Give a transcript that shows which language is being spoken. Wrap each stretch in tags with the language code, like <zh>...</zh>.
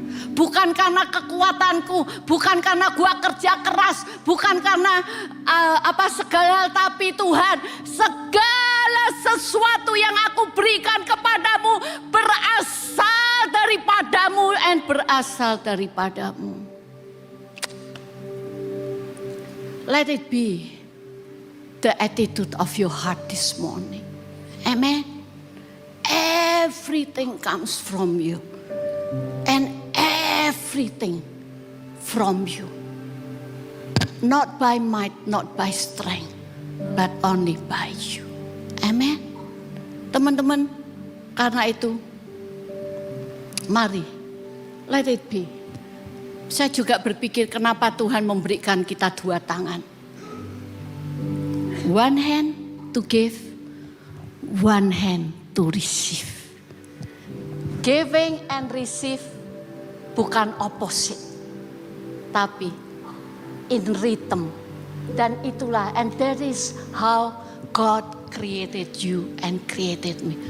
<id>Bukan karena kekuatanku, bukan karena gua kerja keras, bukan karena segala hal, tapi Tuhan, segala sesuatu yang aku berikan kepadamu berasal daripadamu dan berasal daripadamu.</id> <en>Let it be the attitude of your heart this morning. Amen. Everything comes from you. And everything from you. Not by might, not by strength, but only by you.</en> <id>Amen. Teman-teman, karena itu mari</id> <en>let it be.</en> <id>Saya juga berpikir kenapa Tuhan memberikan kita dua tangan.</id> <en>One hand to give, one hand to receive. Giving and receive</en> <id>bukan</id> <en>opposite,</en> <id>tapi</id> <en>in rhythm.</en> <id>Dan itulah,</id> <en>and that is how God created you and created me.</en>